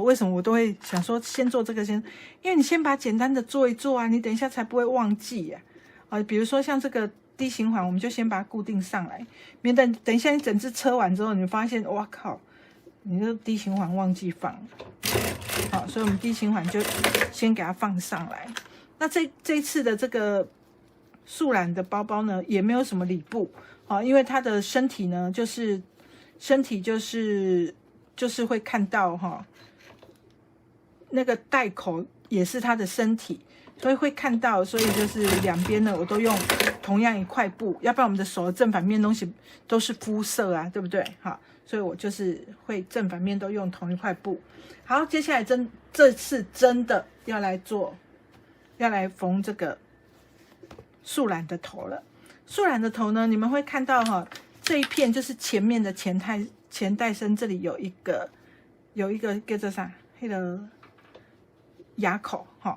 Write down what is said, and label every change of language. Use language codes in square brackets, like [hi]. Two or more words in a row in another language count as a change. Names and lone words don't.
[zh] 為什麼我都會想說先做這個先？因為你先把簡單的做一做啊，你等一下才不會忘記呀。比如說像這個D形環，我們就先把它固定上來，免得等一下你整隻車完之後，你發現哇靠，你這 D 形環忘記放。好，所以我們 D 形環就先給它放上來。那這一次的這個樹懶的包包呢，也沒有什麼裡布哦，因為它的身體呢，就是會看到哈，那個袋口也是它的身体，所以会看到，所以就是两邊呢，我都用同樣一塊布，要不然我们的手的正反面東西都是膚色啊，对不对？好，所以我就是会正反面都用同一塊布。好，接下来這次真的要來縫這個樹懶的頭了。樹懶的頭呢，你們會看到哈，這一片就是前面的前袋身這裡有一個叫做啥，那個牙口哈。